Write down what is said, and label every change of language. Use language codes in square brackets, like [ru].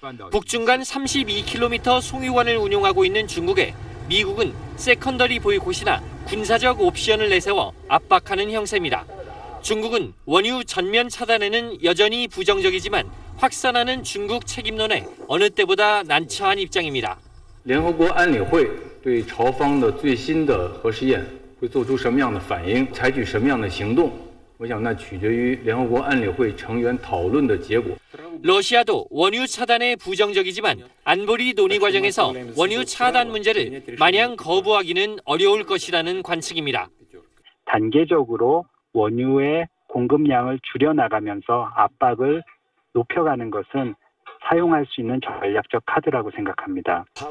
[ko] 북중간 32km 송유관을 운용하고 있는 중국에 미국은 세컨더리 보이콧이나 군사적 옵션을 내세워 압박하는 형세입니다. 중국은 원유 전면 차단에는 여전히 부정적이지만 확산하는 중국 책임론에 어느 때보다 난처한 입장입니다. [zh] 联合国安理会对朝方的最新的核试验会做出什么样的反应，采取什么样的行动，我想那取决于联合国安理会成员讨论的结果。 [ko] 러시아도 원유 차단에 부정적이지만 안보리 논의 과정에서 원유 차단 문제를 마냥 거부하기는 어려울 것이라는 관측입니다. 단계적으로 원유의 공급량을 줄여나가면서 압박을 높여가는 것은 사용할 수 있는 전략적 카드라고 생각합니다.